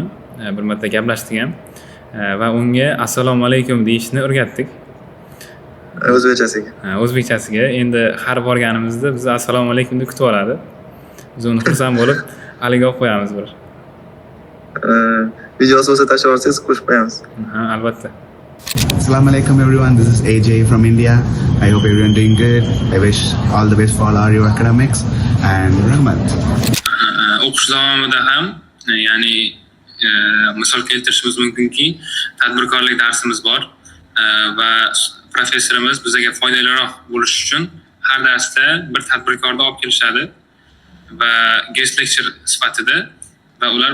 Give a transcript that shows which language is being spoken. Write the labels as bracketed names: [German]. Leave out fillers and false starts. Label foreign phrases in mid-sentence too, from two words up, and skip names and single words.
[Uzbek] Bir marta gaplashdik ham. Va unga [Arabic] السلام عليكم [Uzbek] deyishni o'rgatdik. O'zbekchasiga. O'zbekchasiga. Endi har borganimizda biz [Arabic] السلام عليكم [Uzbek] deb kutib oladi. Biz uni xursand bo'lib aliga olib qo'yamiz bir. Videosi bo'lsa tashlab olsangiz qo'shib qo'yamiz. Albatta. [Arabic] السلام عليكم [English] everyone, this is AJ from India. I hope everyone doing good. I wish all the best for all your academics and Rahmat. [Uzbek] O'qish davomida ham, ya'ni misol keltirishimiz mumkinki, tadbirkorlik darsimiz bor. va professorimiz bizga foydaliroq bo'lish uchun har darsda bir tadbirkorni olib kelishadi va [English] guest lecture [Uzbek] sifatida va ular